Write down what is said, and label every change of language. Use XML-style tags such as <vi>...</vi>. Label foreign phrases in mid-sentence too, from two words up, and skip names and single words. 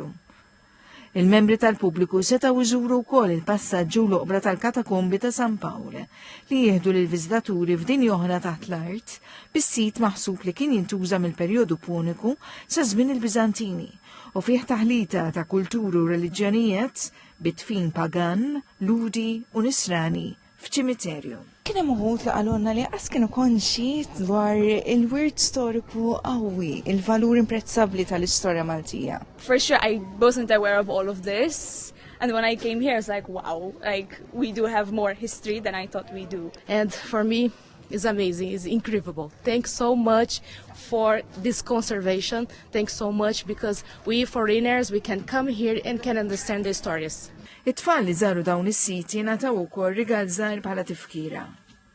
<mt>Il-membri tal-pubbliku setgħu jżuru wkoll il-passaġġ u l-oqbra tal-Katakombi ta' San Pawl li jieħdu lil viżitaturi f'dinja oħra taħt l-art bis-sit maħsub li kien jintuża mill-perjodu puniku sa żmien il-Biżantini u fih taħlita ta' kulturi u reliġjonijiet bitfin pagan, ludi u nisrani f'ċimiterju. Kien hemm uħud li qalulna li qas kienu konxi dwar il-wirt storiku qawwi, il-valur imprezzabbli tal-istorja Maltija.</mt> <en>For sure, I wasn't aware of all of this. And when I came here, it's like, wow, like we do have more history than I thought we do. And for me, it's amazing, it's incredible. Thanks so much for this conservation. Thanks so much because we foreigners, we can come here and can understand the stories.</en> <mt>It-tfal li żaru dawn is-siti nataw ukoll rigal żgħar bħala tifkira.</mt>